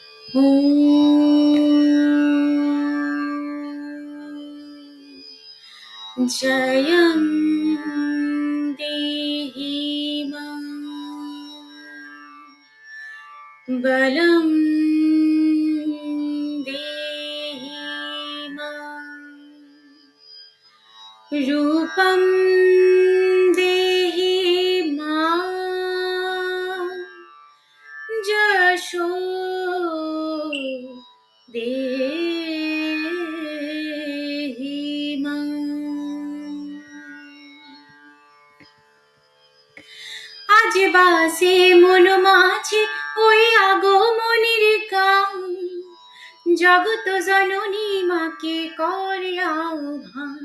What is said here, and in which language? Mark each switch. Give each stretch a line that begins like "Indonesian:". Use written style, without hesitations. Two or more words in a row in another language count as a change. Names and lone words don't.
Sanskrit: ॐ जयं देहि मां बलं देहि मां रूपं देहि मां যশো দেহি মাং।
Bangla: আজ বাসে মন মাঝে ওই আগমনের গান, জগত জননী মাকে করে আহ্বান।